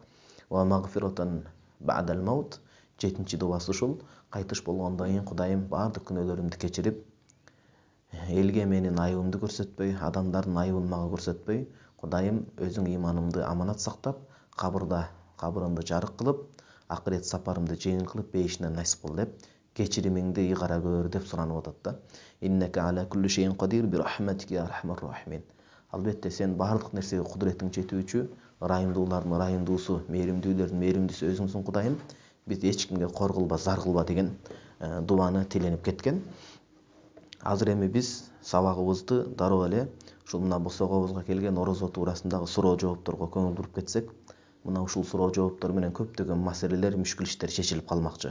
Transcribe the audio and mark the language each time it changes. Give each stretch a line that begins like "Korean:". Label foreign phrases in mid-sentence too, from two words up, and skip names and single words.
Arabic: ومغفرة بعد الموت,
Kyrgyz: 7-чи дуасы ушул: кайтыш болгондон кийин Кудайым баардык күнөөлөрүмдү кечирип, элге менин айыбымды көрсөтпөй, адамдардын айыбын мага көрсөтпөй, Кудайым өзүң иманымды аманат сактап, кабырымды жарык кылып, акырет сапарымды жеңил кылып, бейишинен насип кыл деп, кечиримиңди ыйгара көр деп суранып атат да.
Arabic: إنك على كل شيء قدير برحمتك يا أرحم الراحمين.
Kyrgyz: Албетте сен баардык нерсеге кудуретиң жетүүчү, ырайымдуулардын ырайымдуусу, мээримдүүлөрдүн мээримдүүсү өзүңсүң Кудайым. Биз эч кимге кор кылба, зар кылба деген дуаны тиленип кеткен. Азыр эми биз сабагыбызды дароо эле ушул мына босогобузга келген орозо туурасындагы суроо жоопторго көңүл буруп кетсек, мына ушул суроо жооптор менен көптөгөн маселелер, мүшкүл иштер чечилип калмакчы.